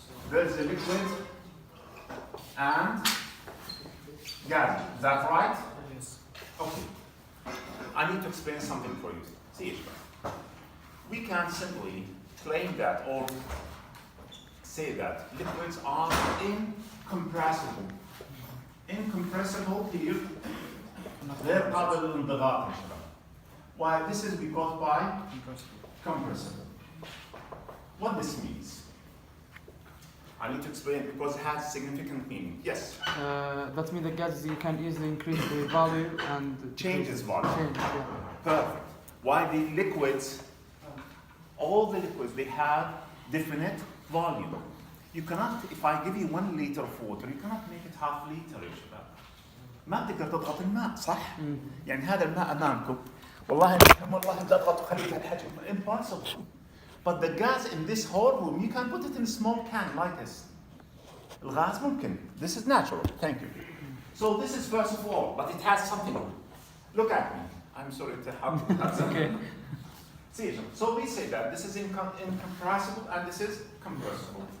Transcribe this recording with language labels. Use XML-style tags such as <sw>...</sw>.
<en>There's a liquid and gas. Is that right? Yes. Okay. I need to explain something for you. See it. We can simply claim that or say that liquids are incompressible. Incompressible here.</en> <ar>غير قابل للانضغاط يا شباب.</ar> <en>Why? This is because by compressible. What this means? I need to explain because it has significant meaning. Yes. That means the gases you can easily increase the value and Change its volume. Change, yeah. Perfect. Why the liquids? All the liquids they have definite volume. You cannot, if I give you 1 liter of water, you cannot make it half liter</en> <ar>يا شباب. ما بتقدر تضغط الماء صح؟ يعني هذا الماء امامكم والله بدي اضغط وخليه بهالحجم impossible.</ar> <en>But the gas in this whole room, you can put it in a small can like this.</en> <ar>الغاز ممكن.</ar> <en>This is natural. Thank you. So this is first of all, but it has something. Look at me. I'm sorry to have Okay. See, so we say that this is incompressible and this is compressible.</en>